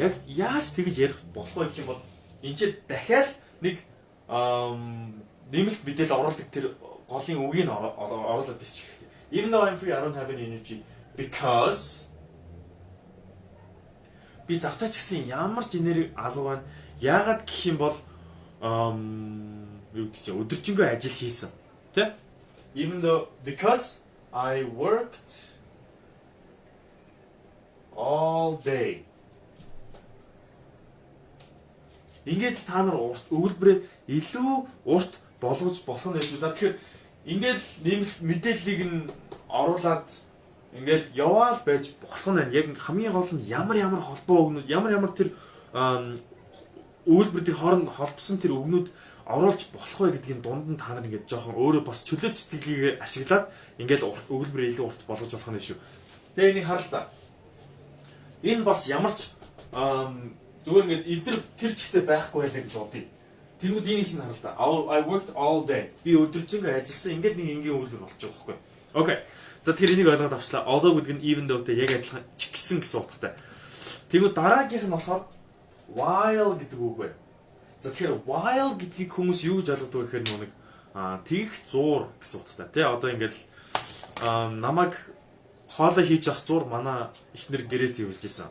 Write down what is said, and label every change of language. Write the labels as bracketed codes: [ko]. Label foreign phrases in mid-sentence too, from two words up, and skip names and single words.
[mn] Яг яаж тэгж ярих болох вэ гэх юм бол энэ ч дахиад нэг нэмэлт мэдээлэл оруулдаг тэр голын үгийг оруулаад ирчих хэрэгтэй. [en] Even though I'm free, I don't have any energy because [mn] би завтаач гэсэн ямар ч энерги алга байна. Яагаад гэх юм бол юу гэж өдөржингөө ажил хийсэн. Тэ? [en] Even though because I worked all day. [mn] Ингээд та нар өгүүлбэрээ илүү урт болгож болох нь гэж. За тэгэхээр ингээд нэмэлт мэдээллийг нь оруулаад ингээд яваал байж болох нь байна. Яг хамгийн гол нь ямар холбоо өгнүүд, ямар тэр өгүүлбэрийн хооронд холбосон тэр өгнүүд оруулж болох вэ гэдгийг дунд нь та нар ингээд жоохон өөрөө бас чөлөө сэтгэлийг ашиглаад ингээд өгүүлбэрээ илүү урт болгож болох нь шүү. Тэгээ энийг харал та. Энэ бас ямар ч зүгээр ингээд эдгээр тэр чигтээ байхгүй байлаа гэж бодъё. Тэнгүүд энийг чинь харал та. [en] I worked all day. [mn] Би өдөржингөө ажилласан. Ингээд нэг энгийн өгүүлбэр болчих жоохгүй. Окей. За тэр энийг ойлгоод авчлаа. Although гэдэг нь [en] even though- [mn] тэй яг адилхан ч гэсэн гэсэн утгатай. Тэнгүүд дараагийнх нь болохоор while гэдэг үг бай. За тэгэхээр while гэдгийг хүмүүс юу гэж ойлгодог вэ гэхээр нэг тэгх зуур гэсэн утгатай. Тэ одоо ингээд намайг хоолой хийж авах зур манай ихнэр гэрээ зэвэлж исэн.